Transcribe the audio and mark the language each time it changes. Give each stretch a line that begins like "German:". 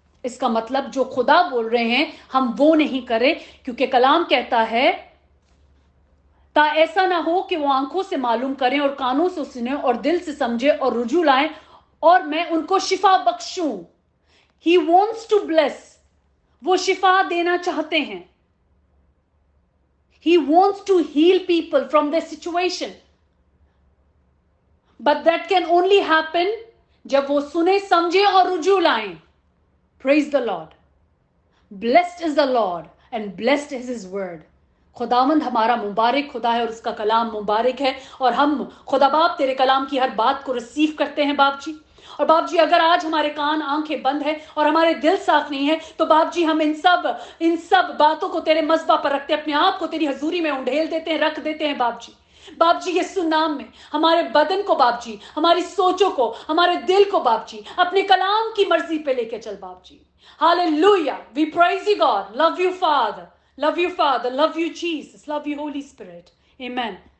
Hindi: इसका मतलब जो खुदा बोल रहे हैं हम वो नहीं करें, क्योंकि कलाम कहता है ता ऐसा ना हो कि वो आंखों से मालूम करें और कानों से सुने और दिल से समझे और रुजू लाएं और मैं उनको शिफा बख्शूं।
English: he wants to bless,
Hindi: वो शिफा देना चाहते हैं।
English: He wants to heal people from their situation. But that can only happen
Hindi: जब वो सुने, समझे और रुजू लाएं।
English: Praise the Lord. Blessed is the Lord and blessed is His word.
Hindi: खुदावंद हमारा मुबारक खुदा है और उसका कलाम मुबारक है, और हम खुदा बाप तेरे कलाम की हर बात को रिसीव करते हैं बाप जी। और बाप जी अगर आज हमारे कान आंखें बंद है और हमारे दिल साफ नहीं है तो बाप जी हम इन सब बातों को तेरे मज़बा पर रखते, अपने आप को तेरी हजूरी में उंडेल देते हैं, रख देते हैं बाप जी। बाप जी यीशु नाम में हमारे बदन को बाप जी, हमारी सोचों को, हमारे दिल को बाप जी अपने कलाम की मर्जी पे लेके चल बाप जी।
English: Hallelujah, we praise you God, love you Father, love you Father, love you Jesus, love you Holy Spirit, amen.